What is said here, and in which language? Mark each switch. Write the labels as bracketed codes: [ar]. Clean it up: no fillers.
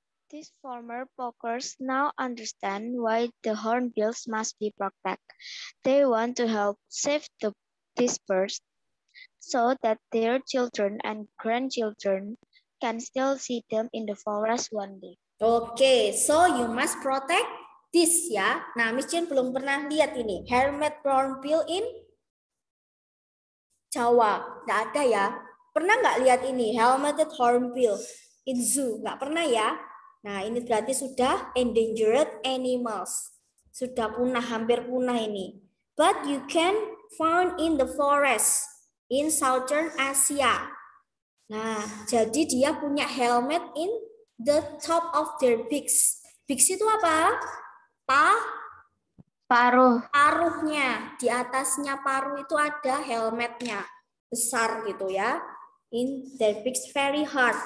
[en] These former poachers now understand why the hornbills must be protected. They want to help save these birds so that their children and grandchildren can still see them in the forest one day. Oke, so you must protect this ya. [id] Nah, Miss Jen belum pernah lihat ini. [en] Hermit hornbill in Jawa. [id] Nggak ada ya. Pernah nggak lihat ini? [en] Helmeted hornbill in zoo. [id] Nggak pernah ya. Nah, ini berarti sudah [en] endangered animals. [id] Sudah punah, hampir punah ini. [en] But you can found in the forest in Southern Asia. [id] Nah, jadi dia punya [en] helmet in the top of their beaks. [id] Beaks itu apa? Paruh. Paruhnya. Di atasnya paruh itu ada helmetnya. Besar gitu ya. [en] In their beaks very hard.